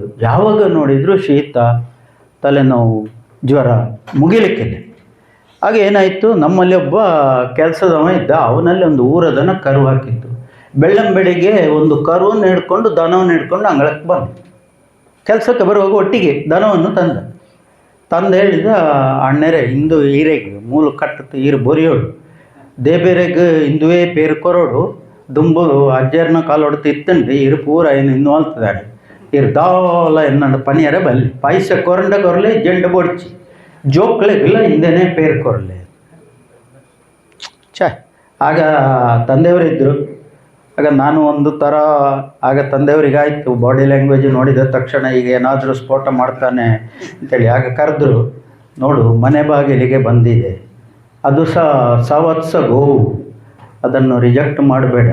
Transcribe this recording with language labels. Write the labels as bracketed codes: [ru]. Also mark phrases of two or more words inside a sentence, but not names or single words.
[kn] ಯಾವಾಗ ನೋಡಿದರೂ ಶೀತ, ತಲೆನೋವು, ಜ್ವರ, ಮುಗಿಲಿಕ್ಕಿಲ್ಲ. ಆಗ ಏನಾಯಿತು, ನಮ್ಮಲ್ಲಿ ಒಬ್ಬ ಕೆಲಸದವ ಇದ್ದ. ಅವನಲ್ಲಿ ಒಂದು ಊರದನ ಕರು ಹಾಕಿತ್ತು. ಬೆಳ್ಳಂಬೆಳಿಗ್ಗೆ ಒಂದು ಕರುವನ್ನು ಹಿಡ್ಕೊಂಡು, ದನವನ್ನು ಹಿಡ್ಕೊಂಡು ಅಂಗಳಕ್ಕೆ ಬಂದು ಕೆಲಸಕ್ಕೆ ಬರುವಾಗ ಒಟ್ಟಿಗೆ ದನವನ್ನು ತಂದು ಹೇಳಿದ, [tcy] ಅಣ್ಣರೇ ಇಂದು ಈರೆಗೆ ಮೂಲು ಕಟ್ಟತ್ತು ಈರು ಬೊರಿಯೋಡು ದೇಬೇರೆಗೆ ಇಂದುವೇ ಪೇರು ಕೊರೋಡು ದುಂಬು ಅಜ್ಜರ್ನ ಕಾಲು ಹೊಡೆದು ಇತ್ತಂಡು ಇರು ಪೂರ ಏನು ಇನ್ನೂ ಅಲ್ತಿದ್ದಾರೆ ಇರು ದಾಲ ಎನ್ನಂಡು ಪನಿಯರ ಬಲ್ಲಿ ಪೈಸೆ ಕೊರಲೆ ಜಂಡು ಬೊಡ್ಚಿ ಜೋಕ್ಲೆಗಿಲ್ಲ ಹಿಂದೆನೇ ಪೇರು ಕೊರಲೆ [kn] ಆಗ ತಂದೆಯವರಿದ್ದರು. ಆಗ ನಾನು ಒಂದು ಥರ, ಆಗ ತಂದೆಯವರಿಗಾಯಿತು [en] body language [kn] ನೋಡಿದ ತಕ್ಷಣ ಈಗ ಏನಾದರೂ ಸ್ಫೋಟ ಮಾಡ್ತಾನೆ ಅಂತೇಳಿ. ಆಗ ಕರೆದ್ರು, ನೋಡು ಮನೆ ಬಾಗಿಲಿಗೆ ಬಂದಿದೆ, ಅದು ಸವತ್ಸ ಗೋವು, ಅದನ್ನು ರಿಜೆಕ್ಟ್ ಮಾಡಬೇಡ.